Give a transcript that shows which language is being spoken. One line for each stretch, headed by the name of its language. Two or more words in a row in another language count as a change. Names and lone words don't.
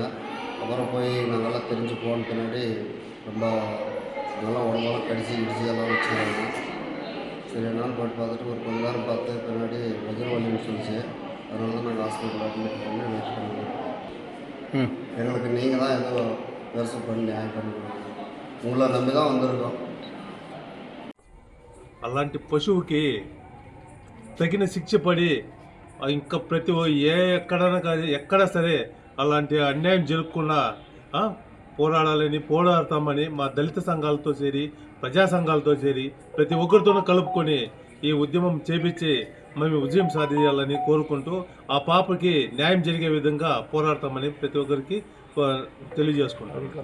Tamil: அப்புறம் போய் நாங்கள்லாம் தெரிஞ்சு போன பின்னாடி ரொம்ப நல்லா உடம்பெல்லாம் கடிச்சு எல்லாம் வச்சுக்கிறாங்க. சரி என்னான்னு போயிட்டு பார்த்துட்டு ஒரு கொஞ்ச நேரம் பார்த்து பின்னாடி வஜ்ரவல்லின்னு சொல்லிச்சு. அதனால தான் நாங்கள்
English: hospital admit
Tamil: பண்ணி வெயிட் பண்ணுவோம். எங்களுக்கு நீங்கள் தான் ஏதோ பெருசு பண்ணி நியாயம் பண்ணி உங்களை నమ్మి தான் வந்திருக்கோம்.
Telugu: అలాంటి పశువుకి తగిన శిక్ష పడి ఇంకా ప్రతి ఎక్కడైనా కానీ ఎక్కడా సరే అలాంటి అన్యాయం జరగకుండా పోరాడాలని పోరాడతామని మా దళిత సంఘాలతో చేరి, ప్రజా సంఘాలతో చేరి ప్రతి ఒక్కరితోనూ కలుపుకొని ఈ ఉద్యమం చేపించి మేము విజయం సాధించాలని కోరుకుంటూ ఆ పాపకి న్యాయం జరిగే విధంగా పోరాడతామని ప్రతి ఒక్కరికి తెలియజేసుకుంటాం.